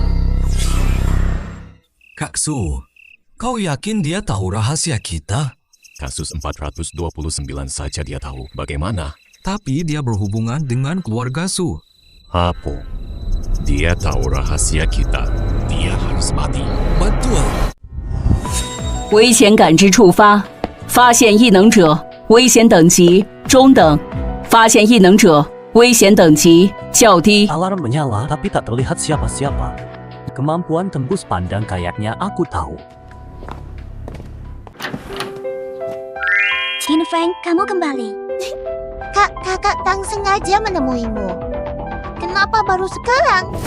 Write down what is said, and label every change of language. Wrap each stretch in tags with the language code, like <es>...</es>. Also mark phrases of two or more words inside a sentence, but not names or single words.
<id>Kak Su, kau yakin dia tahu rahasia kita? Kasus 429 saja dia tahu. Bagaimana? Tapi dia berhubungan dengan keluarga Su. Apa? Dia tahu rahasia kita. Dia harus mati. Betul.</id> <zh>危险感知触发，发现异能者，危险等级中等，发现异能者，危险等级较低。</zh> <id>Alarm menyala tapi tak terlihat siapa-siapa. Kemampuan tembus pandang kayaknya aku tahu. Qin Feng, kamu kembali. Kakak Tang sengaja menemuimu. Kenapa baru sekarang?</id>